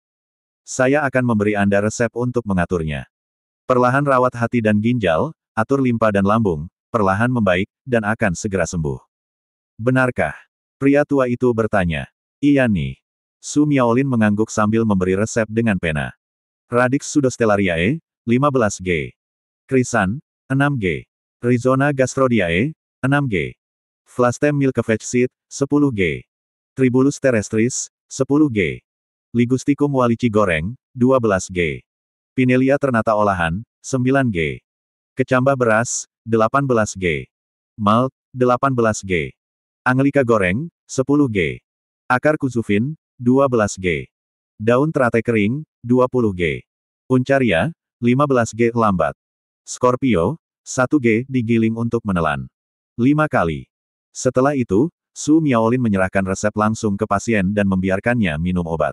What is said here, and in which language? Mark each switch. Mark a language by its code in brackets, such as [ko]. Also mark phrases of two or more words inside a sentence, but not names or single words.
[id] Saya akan memberi Anda resep untuk mengaturnya. Perlahan rawat hati dan ginjal, atur limpa dan lambung, perlahan membaik, dan akan segera sembuh. Benarkah? Pria tua itu bertanya. Iya nih. Su Miaolin mengangguk sambil memberi resep dengan pena. Radix Pseudostellariae, 15G. Krisan, 6G. Rhizona gastrodiae, 6G. Flastem milkvechtseed, 10G. Tribulus terrestris, 10G. Ligusticum walici goreng, 12G. Pinelia ternata olahan, 9G. Kecambah beras, 18G. Malt, 18G. Angelika goreng, 10G. Akar kuzufin, 12G. Daun teratai kering, 20G. Uncaria, 15G lambat. Scorpio, 1G digiling untuk menelan. 5 kali. Setelah itu, Su Miaolin menyerahkan resep langsung ke pasien dan membiarkannya minum obat.